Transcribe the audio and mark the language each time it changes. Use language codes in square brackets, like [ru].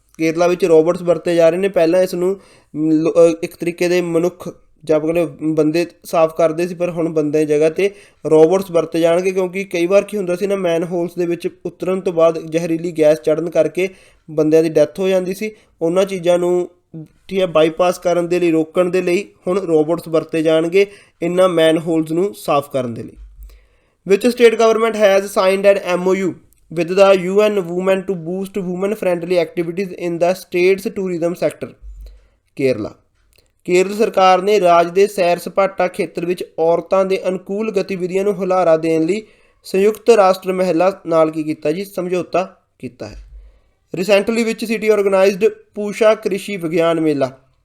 [pa] ਕੇਰਲਾ ਵਿੱਚ ਰੋਬੋਟਸ ਵਰਤੇ ਜਾ ਰਹੇ ਨੇ। ਪਹਿਲਾਂ ਇਸ ਨੂੰ ਇੱਕ ਤਰੀਕੇ ਦੇ ਮਨੁੱਖ ਜਾਂ ਆਪਣੇ ਬੰਦੇ ਸਾਫ਼ ਕਰਦੇ ਸੀ, ਪਰ ਹੁਣ ਬੰਦੇ ਦੀ ਜਗ੍ਹਾ 'ਤੇ ਰੋਬੋਟਸ ਵਰਤੇ ਜਾਣਗੇ, ਕਿਉਂਕਿ ਕਈ ਵਾਰ ਕੀ ਹੁੰਦਾ ਸੀ ਨਾ, ਮੈਨ ਹੋਲਸ ਦੇ ਵਿੱਚ ਉਤਰਨ ਤੋਂ ਬਾਅਦ ਜ਼ਹਿਰੀਲੀ ਗੈਸ ਚੜ੍ਹਨ ਕਰਕੇ ਬੰਦਿਆਂ ਦੀ ਡੈਥ ਹੋ ਜਾਂਦੀ ਸੀ। ਉਹਨਾਂ ਚੀਜ਼ਾਂ ਨੂੰ ਠੀਕ ਹੈ ਬਾਈਪਾਸ ਕਰਨ ਦੇ ਲਈ, ਰੋਕਣ ਦੇ ਲਈ ਹੁਣ ਰੋਬੋਟਸ ਵਰਤੇ ਜਾਣਗੇ ਇਹਨਾਂ ਮੈਨ ਹੋਲਸ ਨੂੰ ਸਾਫ਼ ਕਰਨ ਦੇ ਲਈ। [en] Which state government has signed an MOU with the UN Women to boost women friendly activities in the state's tourism sector। [pa] Kerala. Kerala ਸਰਕਾਰ ਨੇ ਰਾਜ ਦੇ ਸੈਰ ਸਪਾਟਾ ਖੇਤਰ ਵਿੱਚ ਔਰਤਾਂ ਦੇ ਅਨੁਕੂਲ ਗਤੀਵਿਧੀਆਂ ਨੂੰ ਹੁਲਾਰਾ ਦੇਣ ਲਈ ਸੰਯੁਕਤ ਰਾਸ਼ਟਰ ਮਹਿਲਾ ਨਾਲ ਕੀ ਕੀਤਾ ਜੀ? ਸਮਝੌਤਾ ਕੀਤਾ ਹੈ। [en] Recently which city organized Pusa Krishi Vigyan Mela.